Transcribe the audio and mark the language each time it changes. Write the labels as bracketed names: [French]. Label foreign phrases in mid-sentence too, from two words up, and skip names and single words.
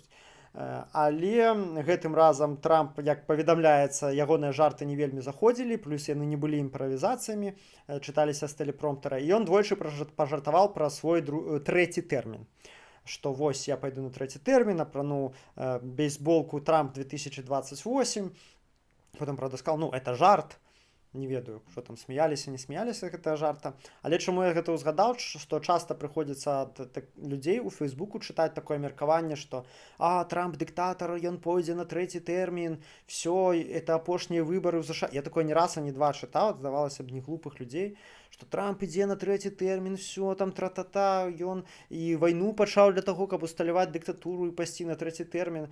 [Belarusian] Але гэтым разам Трамп, як паведамляецца, ягоныя жарты не вельмі заходзілі, плюс яны не былі імправізацыямі, чыталіся з тэлепромптера, і ён двойчы пажартаваў пра свой трэці тэрмін. Што вось я пайду на трэці тэрмін, апрану бейсболку Трамп 2028, потым, [Russian] правда, сказал, ну, это жарт. [Belarusian] Не ведаю, што там смяяліся, не смяяліся гэтага жарта. Але чаму я гэта ўзгадаў, што часта прыходзіцца ад людзей у Фейсбуку чытаць такое меркаванне, што Трамп дыктатар, ён пойдзе на трэці тэрмін, [Russian] все, это [Belarusian] апошнія выбары ў ЗША. Я такое не раз, а не два чытаў, здавалася б, не глупых людзей, што Трамп ідзе на трэці тэрмін, все, там тра-та-та, ён і вайну пачаў для таго, каб усталяваць дыктатуру і пайсці на трэці тэрмін.